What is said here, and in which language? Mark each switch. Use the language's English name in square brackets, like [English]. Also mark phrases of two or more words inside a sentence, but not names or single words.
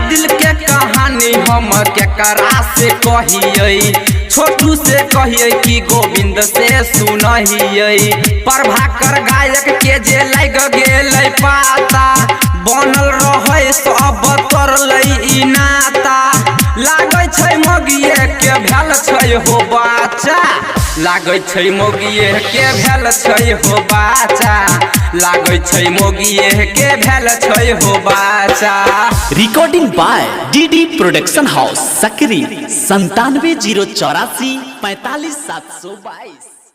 [Maithili] दिल के कहानी हम केकरा से कहिए, छोटू से कहिए कि गोविंद से सुनाइए, प्रभाकर गायक के जे लग गेल पाता, बनल रहे सब तरलै ई नाता, लागै छै मौगिए के भेल छै हो बाचा, लागै छै मौगिए के भेल छै हो बाचा, लागै छै मौगिए के भेल छै हो बाचा। [English] recording by डीडी प्रोडक्शन हाउस सकरी 97 084 45 722।